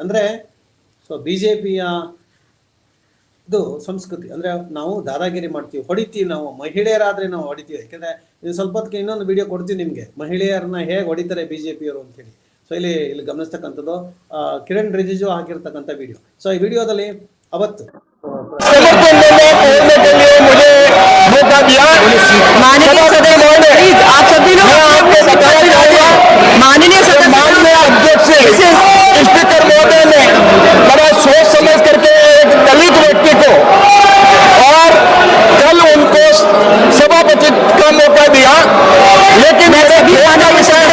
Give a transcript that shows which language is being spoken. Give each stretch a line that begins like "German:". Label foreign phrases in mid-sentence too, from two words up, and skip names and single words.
Kannada: ಅಂದರೆ ಸೊ BJPಯ ಇದು ಸಂಸ್ಕೃತಿ ಅಂದರೆ ನಾವು ದಾದಾಗಿರಿ ಮಾಡ್ತೀವಿ, ಹೊಡಿತೀವಿ. ನಾವು ಮಹಿಳೆಯರಾದರೆ ನಾವು ಹೊಡಿತೀವಿ. ಯಾಕೆಂದರೆ ಇದು ಸ್ವಲ್ಪ ಹೊತ್ತಿಗೆ ಇನ್ನೊಂದು ವಿಡಿಯೋ ಕೊಡ್ತೀವಿ ನಿಮಗೆ, ಮಹಿಳೆಯರನ್ನ ಹೇಗೆ ಹೊಡಿತಾರೆ BJPಯವರು ಅಂತೇಳಿ. ಸೊ ಇಲ್ಲಿ ಗಮನಿಸ್ತಕ್ಕಂಥದ್ದು ಕಿರಣ್ ರಿಜಿಜು ಹಾಕಿರ್ತಕ್ಕಂಥ ವಿಡಿಯೋ. ಸೊ ಈ ವಿಡಿಯೋದಲ್ಲಿ ಅವತ್ತು
Hindi: माननीय सदस्य आप सभी लोग माननीय अध्यक्ष स्पीकर महोदय ने बड़ा सोच समझ करके एक दलित व्यक्ति को और कल उनको सभापति का मौका दिया, लेकिन कांग्रेस